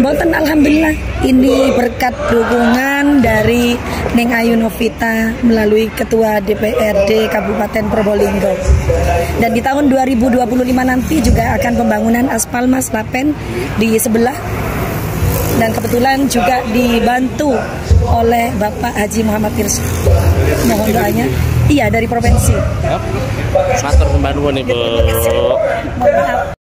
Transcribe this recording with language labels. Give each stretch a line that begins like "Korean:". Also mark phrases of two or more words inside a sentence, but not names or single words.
Indonesian: Boten, alhamdulillah ini berkat dukungan dari Neng Ayu Novita melalui Ketua DPRD Kabupaten Probolinggo. Dan di tahun 2025 nanti juga akan pembangunan aspal Mas Lapen di sebelah. Dan kebetulan juga dibantu oleh Bapak Haji Muhammad Irsyad. Mohon doanya. Iya, dari provinsi.
Javanese: Matur sembah nuwun Ibu.
Indonesian: Mohon maaf.